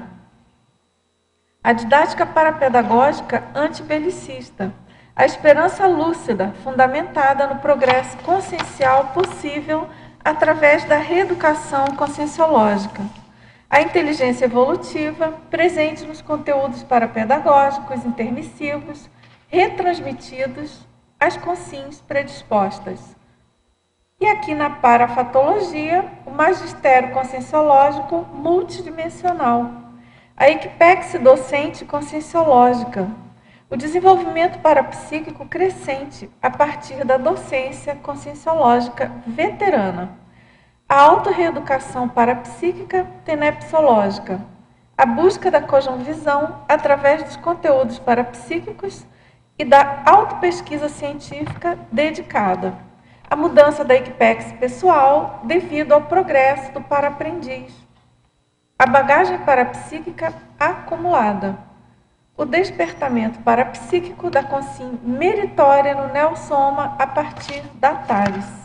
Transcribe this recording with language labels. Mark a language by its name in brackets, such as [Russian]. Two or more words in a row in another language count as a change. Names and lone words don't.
[Portuguese] A didática parapedagógica antibelicista, a esperança lúcida fundamentada no progresso consciencial possível através da reeducação conscienciológica. A inteligência evolutiva presente nos conteúdos parapedagógicos intermissivos, retransmitidos às consciências predispostas. E aqui na parafatologia, o magistério conscienciológico multidimensional, a equipex docente conscienciológica, o desenvolvimento parapsíquico crescente a partir da docência conscienciológica veterana, a autorreeducação parapsíquica tenepsológica, a busca da cosmovisão através dos conteúdos parapsíquicos e da autopesquisa científica dedicada, a mudança da equipex pessoal devido ao progresso do paraaprendiz, a bagagem parapsíquica acumulada, o despertamento parapsíquico da consciência meritória no neosoma a partir da Tales.